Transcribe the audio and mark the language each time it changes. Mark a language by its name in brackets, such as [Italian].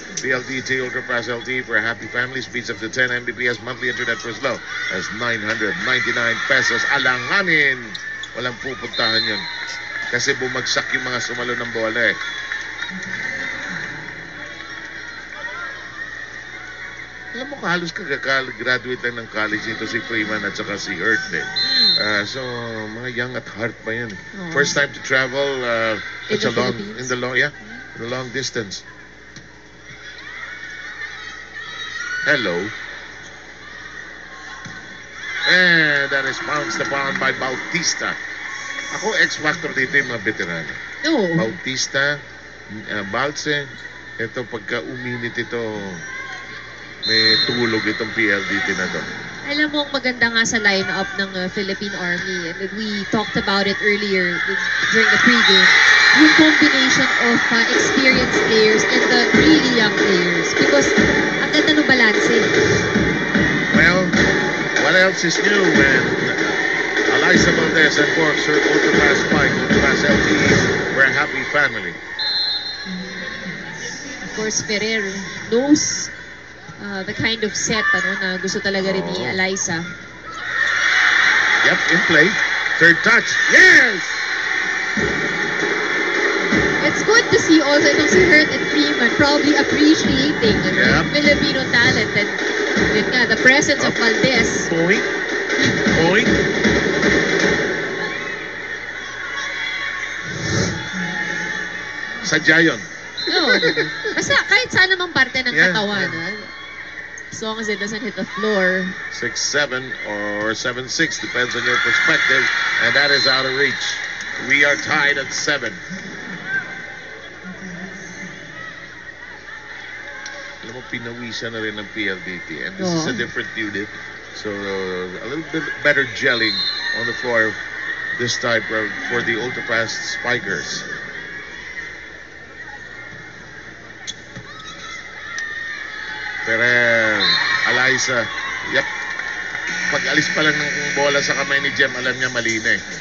[English] PLDT Ultra Fast LTE for happy families. Speeds up to 10 Mbps. Monthly internet for as low as 999 pesos. [Filipino] Alanganin! Walang pupuntahan yun. Kasi bumagsak yung mga sumalo ng bola eh. Alam mo, halos kaka-graduate lang ng college nito si Freeman at saka si Hurt eh. So, mga young at heart pa yan. Oh. [English] First time to travel In the in the long distance. Hello. And that is pounced upon by Bautista. [Filipino] Ako, X-Factor dito yung mga veterano. [English] No. [Filipino] Bautista, Balse, ito pagka uminit ito, may tulog itong PLDT na to. Alam mo, ang maganda nga sa line-up ng Philippine Army, and we talked about it earlier during the pregame, yung combination of experienced players and the really young players. Because ang ganda ng balance. [English] Well, what else is new when Alyssa Valdez and Borgs are Ultra-Fast Spike, Ultra-Fast LTE, we're a happy family. Of course, Ferrer knows the kind of set na gusto talaga rin ni Alyssa. Yep, in play. Third touch. Yes! It's good to see also itong si Hurt and Freeman probably appreciating the Filipino talent and Yun nga, the presence of Valdez. Point. Point. [Filipino] Sadya yun. [English] No. [Filipino] Basta kahit saan namang parte ng [English] Yeah, [Filipino] katawan. [English] As long as it doesn't hit the floor. 6-7 or 7-6, depends on your perspective. And that is out of reach. We are tied at 7. [Filipino] Alam mo, pinawisan na rin ng PLDT. [English] And this is a different unit. So, a little bit better gelling on the floor this time for the ultra-fast spikers. [Filipino] Pero, Alyssa, yep. Pag alis pa lang ng bola sa kamay ni Jem, alam niya mali na eh.